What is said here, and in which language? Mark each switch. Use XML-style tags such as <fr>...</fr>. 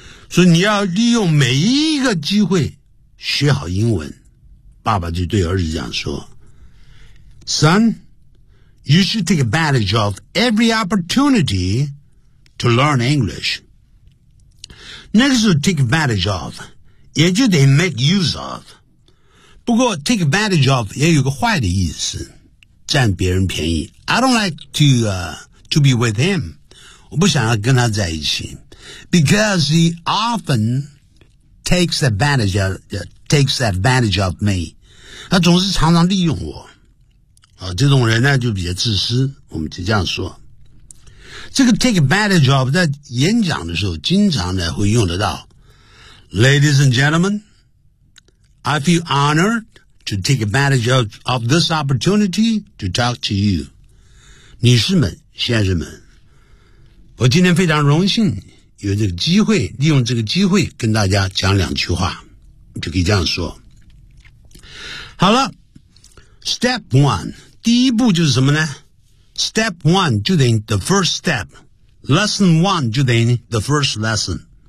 <zh>所以你要利用每一个机会学好英文。爸爸就对儿子讲说</zh> <en>Son, you should take advantage of every opportunity to learn English.</en> <zh>那个时候</zh> <en>take advantage of,</en> <zh>也就得</zh> <en>make use of.</en> <zh>不过</zh> <en>take advantage of</en> <zh>也有个坏的意思。占别人便宜。</zh> <en>I don't like to be with him.</en> <zh>我不想要跟他在一起。</zh> <en>Because he often takes advantage of me.</en> <zh>他总是常常利用我。啊，这种人呢就比较自私，我们就这样说。这个</zh> <en>take advantage of</en> <zh>在演讲的时候经常呢会用得到。</zh> <en>Ladies and gentlemen, I feel honored. To take advantage of this opportunity to talk to you.</en> <zh>女士们，先生们，我今天非常荣幸有这个机会，利用这个机会跟大家讲两句话，就可以这样说。好了，</zh> <en>Step 1,</en> <zh>第一步就是什么呢？</zh> <en>Step 1</en> <zh>就等于</zh> <en>the first step. Lesson 1就等于 the first lesson.</en>